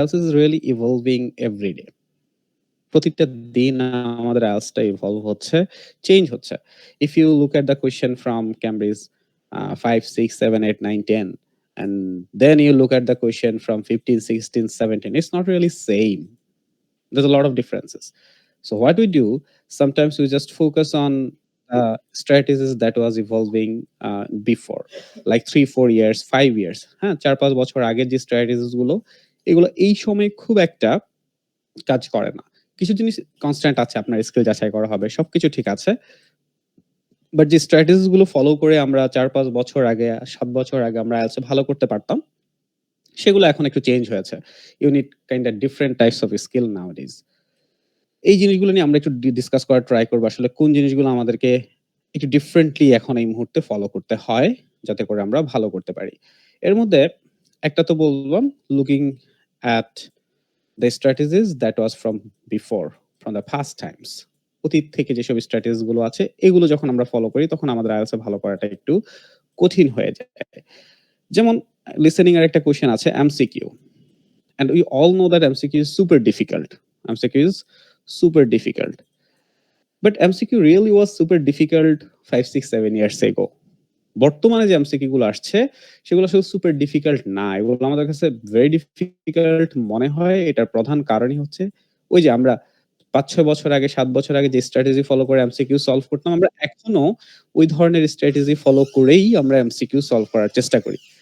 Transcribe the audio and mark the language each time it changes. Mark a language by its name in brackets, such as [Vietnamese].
[English] IELTS is really evolving every day. [Bangla] প্রতিটা দিন আমাদের IELTS টা evolve হচ্ছে, চেঞ্জ হচ্ছে। [English] If you look at the question from Cambridge 5, 6, 7, 8, 9, 10 and then you look at the question from 15, 16, 17, it's not really same. There's a lot of differences. So what we do, sometimes we just focus on strategies that was evolving before, like 3-4 years, 5 years, [Bangla] হ্যাঁ 4-5 বছর আগের যে strategies গুলো, এগুলো এই সময় খুব একটা কাজ করে না। কিছু জিনিস কনস্ট্যান্ট আছে, আপনার স্কিল যাচাই করা হবে, সবকিছু ঠিক আছে। বাট যে স্ট্র্যাটেজিস গুলো ফলো করে আমরা 4-5 বছর আগে, 7 বছর আগে আমরা IELTS এ ভালো করতে পারতাম, সেগুলো এখন একটু চেঞ্জ হয়েছে। [English] You need kind of different types of skill nowadays. [Bangla] এই জিনিসগুলো নিয়ে আমরা একটু ডিসকাস করার ট্রাই করব, আসলে কোন জিনিসগুলো আমাদেরকে একটু ডিফারেন্টলি এখন এই মুহূর্তে ফলো করতে হয়, যাতে করে আমরা ভালো করতে পারি। এর মধ্যে একটা তো বললাম, [English] Looking at the strategies that was from before, from the past times. [Bangla] অতীত থেকে যেসব স্ট্র্যাটেজিস গুলো আছে, এগুলো যখন আমরা ফলো করি, তখন আমাদের IELTS এ ভালো করাটা একটু কঠিন হয়ে যায়। যেমন লিসেনিং এর একটা কোশ্চেন আছে MCQ, [English] and we all know that MCQ is super difficult. MCQ is super difficult. But MCQ really was super difficult 5, 6, 7 years ago. [Bangla] বর্তমানে যে MCQ গুলো আসছে, সেগুলো আসলে সুপার ডিফিকাল্ট না। এগুলো আমাদের কাছে ভেরি ডিফিকাল্ট মনে হয়। এটার প্রধান কারণই হচ্ছে ওই যে আমরা 5-6 বছর আগে, 7 বছর আগে যে স্ট্র্যাটেজি ফলো করে MCQ সলভ করতাম, আমরা এখনো ওই ধরনের স্ট্র্যাটেজি ফলো করেই আমরা MCQ সলভ করার চেষ্টা করি।